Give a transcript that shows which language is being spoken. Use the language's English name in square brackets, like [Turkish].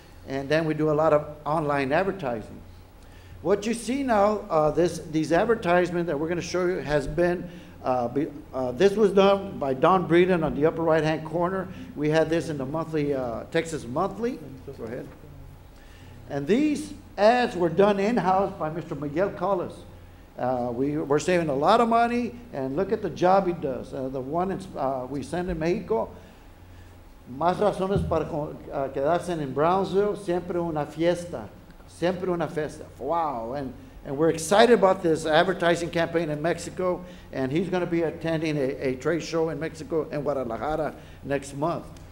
[English] And then we do a lot of online advertising. What you see now, these advertisements that we're going to show you has been, this was done by Don Breeden on the upper right-hand corner. We had this in the monthly, Texas Monthly. Go ahead. And these ads were done in-house by Mr. Miguel Collis. We're saving a lot of money, and look at the job he does. The one we send in Mexico, [Spanish] más razones para quedarse en Brownsville, siempre una fiesta. Siempre una fiesta. Wow. [English] And we're excited about this advertising campaign in Mexico, and he's going to be attending a trade show in Mexico, in Guadalajara, next month.